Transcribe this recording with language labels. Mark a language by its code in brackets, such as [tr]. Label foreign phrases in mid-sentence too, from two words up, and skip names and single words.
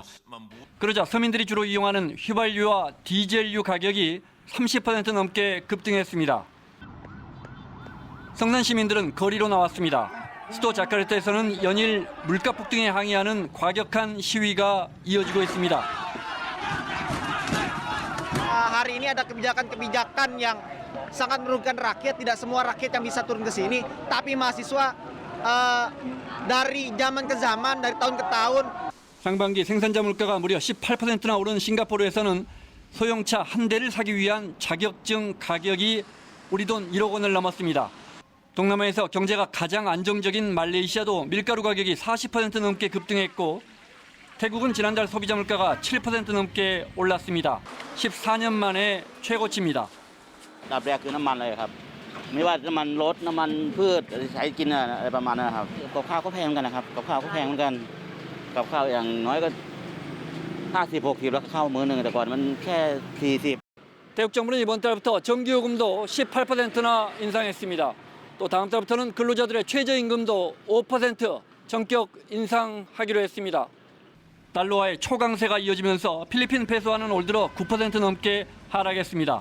[ko] 그러자 서민들이 주로 이용하는 휘발유와 디젤유 가격이 30% 넘게 급등했습니다. 성난 시민들은 거리로 나왔습니다. 수도 자카르타에서는 연일 물가 폭등에 항의하는 과격한 시위가 이어지고 있습니다. [id] Hari ini ada kebijakan-kebijakan yang sangat merugikan rakyat. Tidak semua rakyat yang bisa turun ke sini, tapi mahasiswa dari zaman ke zaman, dari tahun ke tahun. [ko] 상반기 생산자 물가가 무려 18%나 오른 싱가포르에서는 소형차 한 대를 사기 위한 자격증 가격이 우리 돈 1억 원을 넘었습니다. 동남아에서 경제가 가장 안정적인 말레이시아도 밀가루 가격이 40% 넘게 급등했고 태국은 지난달 소비자 물가가 7% 넘게 올랐습니다. 14년 만에 최고치입니다. [th] ดับแรกคือน้ำมันเลยครับไม่ว่าน้ำมันรถน้ำมันพืชใช้กินอะไรประมาณนั้นครับกับข้าวก็แพงเหมือนกันนะครับกับข้าวก็แพงเหมือนกันกับข้าวอย่างน้อยก็50-60แล้วข้าวมื้อนึงแต่ก่อนมันแค่40 [ko] 태국 정부는 이번 달부터 전기요금도 18%나 인상했습니다. 또 다음 달부터는 근로자들의 최저임금도 5% 전격 인상하기로 했습니다. 달러와의 초강세가 이어지면서 필리핀 페소화는 올 들어 9% 넘게 하락했습니다.